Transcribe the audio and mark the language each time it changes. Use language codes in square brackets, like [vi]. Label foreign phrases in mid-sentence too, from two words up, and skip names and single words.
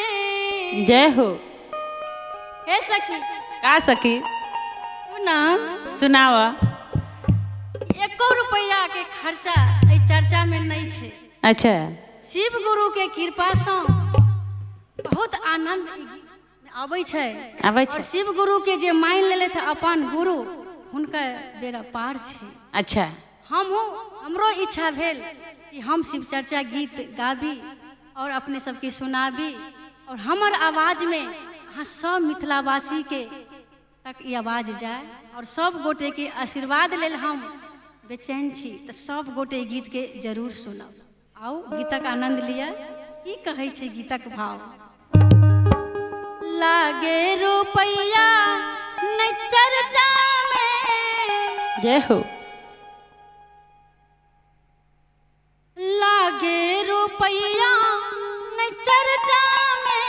[mai] जय हो। हे सखी का सखी तू ना सुनावा। एको रुपैया के खर्चा एहि चर्चा में नहीं छे। अच्छा शिव गुरु के कृपा से बहुत आनंद आबै छै। आबै और छै। शिव गुरु के जे मान लेले थे अपन गुरु हुनकर बेड़ा पार छे। अच्छा हमरो इच्छा भेल कि हम शिव चर्चा गीत गाबी और अपने सबके सुनाबी और हमर आवाज में अहाँ सब मिथिलावासी के तक ई आवाज जाए और सब गोटे के आशीर्वाद लेल हम बेचैन छी। तो सब गोटे गीत के जरूर सुनब। आओ गीतक आनंद लिया। की कहै छै गीतक भाव। लागे रुपैया नहीं चर्चा में। जय हो। लागे रुपैया नहीं चर्चा में।